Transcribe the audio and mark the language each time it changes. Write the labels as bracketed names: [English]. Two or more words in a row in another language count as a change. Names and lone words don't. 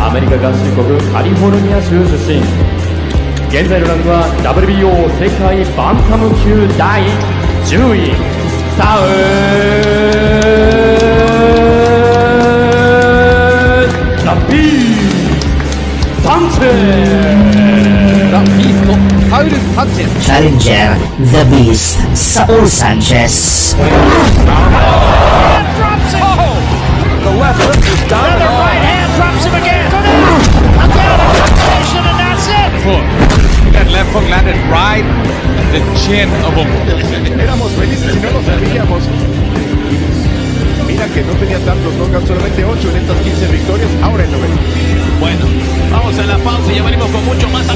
[Japanese] メリカ合衆国カリフォルニア州出身。現在のランクは WBO 世界バンタム級第10位サウザ・ビースサンチェス。ザ・ビーストサウル・サンチェス。 [English] Challenger, the Beast, Saul Sanchez. The left hook is down. And the right hand drops him again. A combination, and that's it. Hook. That left hook landed right in the chin of him. [Spanish] Éramos felices y no lo sabíamos. Mira que no tenía tantos knockouts, solamente 8 en estas 15 victorias, ahora el 9. Bueno, vamos a la pausa y ya venimos con mucho más.